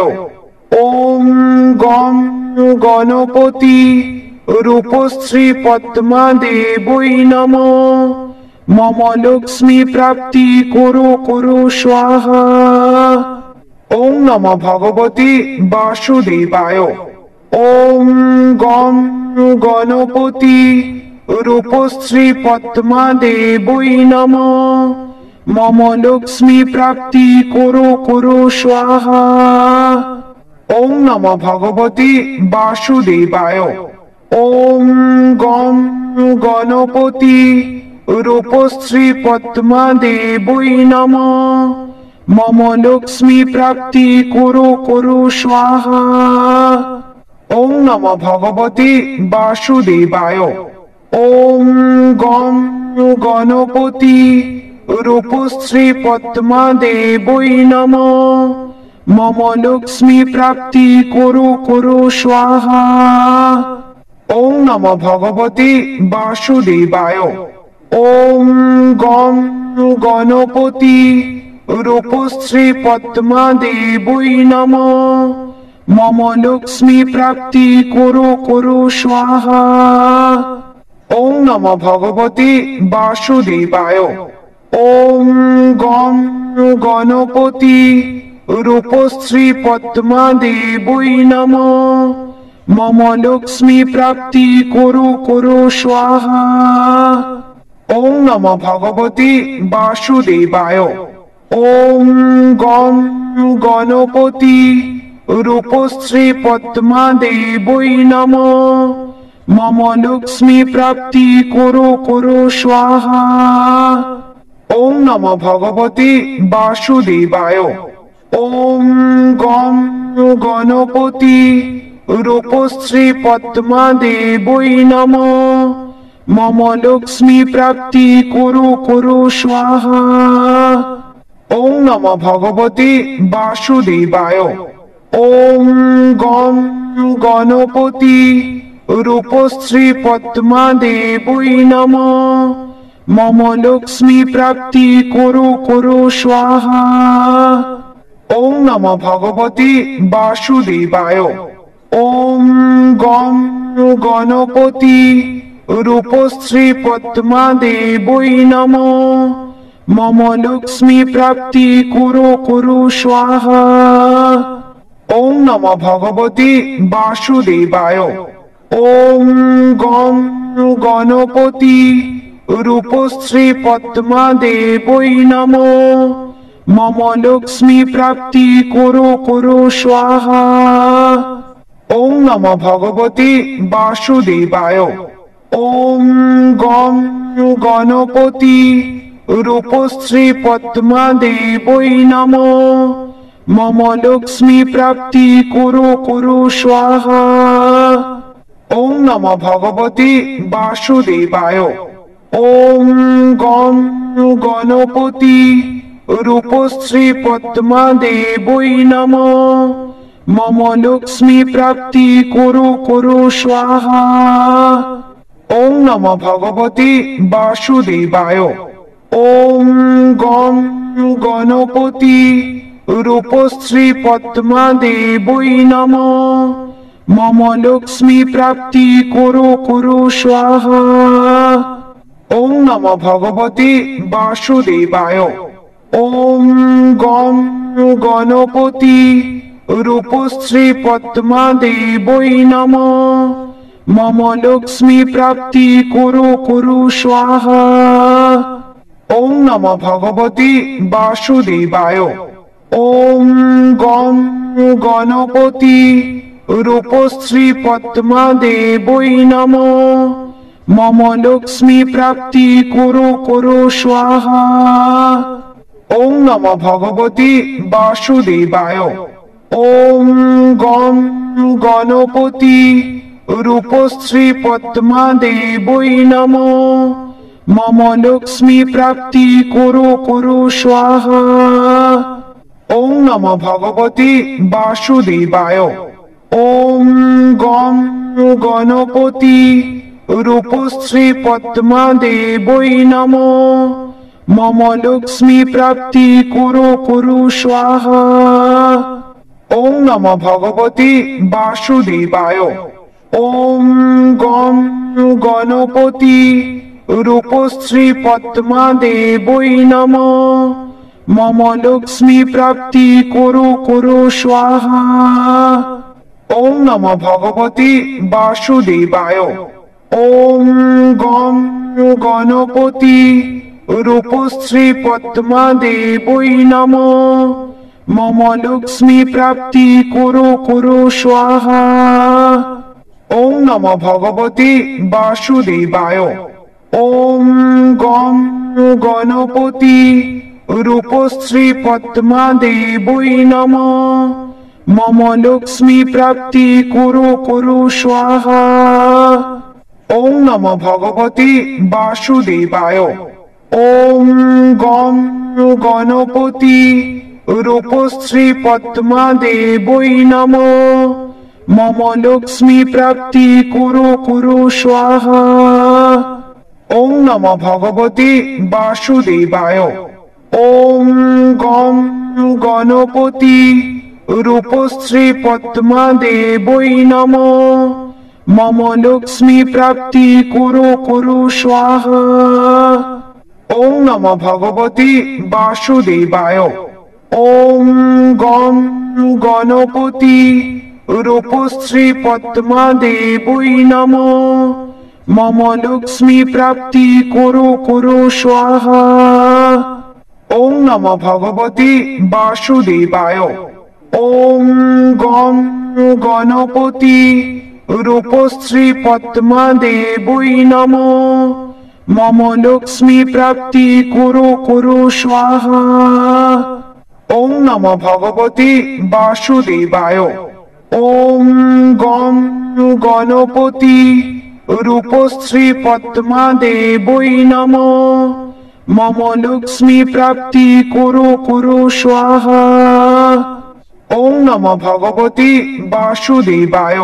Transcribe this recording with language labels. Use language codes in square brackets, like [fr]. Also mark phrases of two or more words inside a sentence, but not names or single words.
[sa] ওম গম গণপতি রূপশ্রী পদ্মা দেবৈ নমঃ। মম লক্ষ্মী প্রাপ্তি কুরু কুরু স্বাহা। ওম নমঃ ভগবতে বাসুদেবায়। ওম গম গণপতি রূপশ্রী পদ্মা দেবৈ নমঃ। মম লক্ষ্মী প্রাপ্তি কুরু কুরু স্বাহা। ওম নমঃ ভগবতে বাসুদেবায়। ওম গম গণপতি রূপশ্রী পদ্মা দেবৈ নমঃ। মম লক্ষ্মী প্রাপ্তি কুরু কুরু স্বাহা। ওম নমঃ ভগবতে বাসুদেবায়। ওম গম গণপতি রূপশ্রী পদ্মা দেবৈ নমঃ। মম লক্ষ্মী প্রাপ্তি কুরু কুরু স্বাহা। ওম নমঃ ভগবতে বাসুদেবায়। ওম গম গণপতি রূপশ্রী পদ্মা দেবৈ নমঃ। মম লক্ষ্মী প্রাপ্তি কুরু কুরু স্বাহা। ওম নমঃ ভগবতে বাসুদেবায়। ওম গম গণপতি রূপশ্রী পদ্মা দেবৈ নমঃ। মম লক্ষ্মী প্রাপ্তি কুরু কুরু স্বাহা। ওম নমঃ ভগবতে বাসুদেবায়। ওম গম গণপতি রূপশ্রী পদ্মা দেবৈ নমঃ। মম লক্ষ্মী প্রাপ্তি কুরু কুরু স্বাহা। ওম নমঃ ভগবতে বাসুদেবায়। ওম গম গণপতি রূপশ্রী পদ্মা দেবৈ নমঃ। মম লক্ষ্মী প্রাপ্তি কুরু কুরু স্বাহা। ওম নমঃ ভগবতে বাসুদেবায়। ওম গম গণপতি রূপশ্রী পদ্মা দেবৈ নমঃ। মম লক্ষ্মী প্রাপ্তি কুরু কুরু স্বাহা। ওম নমঃ ভগবতে বাসুদেবায়। ওম গম গণপতি রূপশ্রী পদ্মা দেবৈ নমঃ। মম লক্ষ্মী প্রাপ্তি কুরু কুরু স্বাহা। ওম নমঃ ভগবতে বাসুদেবায়। ওম গম গণপতি রূপশ্রী পদ্মা দেবৈ নমঃ। মম লক্ষ্মী প্রাপ্তি কুরু কুরু স্বাহা। ওম নমঃ ভগবতে বাসুদেবায়। ওম গম গণপতি রূপশ্রী পদ্মা দেবৈ নমঃ। মম লক্ষ্মী প্রাপ্তি কুরু কুরু স্বাহা। ওম নমঃ ভগবতে বাসুদেবায়। ওম গম গণপতি রূপশ্রী পদ্মা দেবৈ নমঃ। মম লক্ষ্মী প্রাপ্তি কুরু কুরু স্বাহা। ওম নমো ভগবতে বাসুদেবায়। ওম গং গণপতি রূপশ্রী পদ্মা দেবৈ নমঃ। মম লক্ষ্মী প্রাপ্তি কুরু কুরু স্বাহা। ওম নমো ভগবতে বাসুদেবায়। ওম গং গণপতি রূপশ্রী পদ্মা দেবৈ নমঃ। মম লক্ষ্মী প্রাপ্তি কুরু কুরু স্বাহা। ওম নমো ভগবতে বাসুদেবায়। ওম গং গণপতি রূপশ্রী পদ্মা দেবৈ নমঃ। মম লক্ষ্মী প্রাপ্তি কুরু কুরু স্বাহা। ওম নমো ভগবতে বাসুদেবায়। ওম গং গণপতি রূপশ্রী পদ্মা দেবৈ নমঃ। মম লক্ষ্মী প্রাপ্তি কুরু কুরু স্বাহা। ওম নমো ভগবতে বাসুদেবায়। ওম গং গণপতি রূপশ্রী পদ্মা দেবৈ নমঃ। মম লক্ষ্মী প্রাপ্তি কুরু কুরু স্বাহা। ওম নমো ভগবতে বাসুদেবায়। ওম গং গণপতি রূপশ্রী পদ্মা দেবৈ নমঃ। মম লক্ষ্মী প্রাপ্তি কুরু কুরু স্বাহা। ওম নমো ভগবতে বাসুদেবায়। ওম গং গণপতি রূপশ্রী পদ্মা দেবৈ নমঃ। মম লক্ষ্মী প্রাপ্তি কুরু কুরু স্বাহা। ওম নমো ভগবতে বাসুদেবায়। ওম গং গণপতি রূপশ্রী পদ্মা দেবৈ নমঃ। মম লক্ষ্মী প্রাপ্তি কুরু কুরু স্বাহা। ওম নমো ভগবতে বাসুদেবায়। ওম গং গণপতি রূপশ্রী পদ্মা দেবৈ নমঃ। মম লক্ষ্মী প্রাপ্তি কুরু কুরু স্বাহা। ওম নমো ভগবতে বাসুদেবায়। ওম গং গণপতি রূপশ্রী পদ্মা দেবৈ নমঃ। মম লক্ষ্মী প্রাপ্তি কুরু কুরু স্বাহা। ওম নমো ভগবতে বাসুদেবায়। ওম গং গণপতি রূপশ্রী পদ্মা দেবৈ নমঃ। মম লক্ষ্মী প্রাপ্তি কুরু কুরু স্বাহা। ওম নমো ভগবতে বাসুদেবায়। ওম গং গণপতি রূপশ্রী পদ্মা দেবৈ নমঃ। মম লক্ষ্মী প্রাপ্তি কুরু কুরু স্বাহা। ওম নমো ভগবতে বাসুদেবায়। ওম গং গণপতি রূপশ্রী পদ্মা দেবৈ নমঃ। মম লক্ষ্মী প্রাপ্তি কুরু কুরু স্বাহা। ওম নমো ভগবতে বাসুদেবায়।